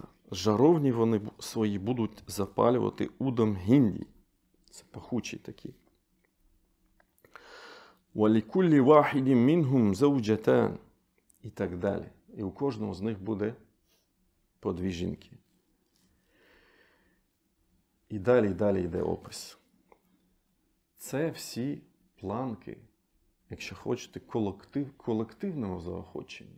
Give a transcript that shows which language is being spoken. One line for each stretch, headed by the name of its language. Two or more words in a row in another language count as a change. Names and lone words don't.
Ukrainian: Жаровні вони свої будуть запалювати
Arabic: عود هندي.
Ukrainian: Це пахучі такі.
Arabic: وَلِكُلِّ وَاحِدٍ مِّنْهُمْ زَوْجَتَانِ.
Ukrainian: І так далі. І у кожного з них буде по дві жінки. І далі йде опис. Це всі планки, якщо хочете, колективного заохочення.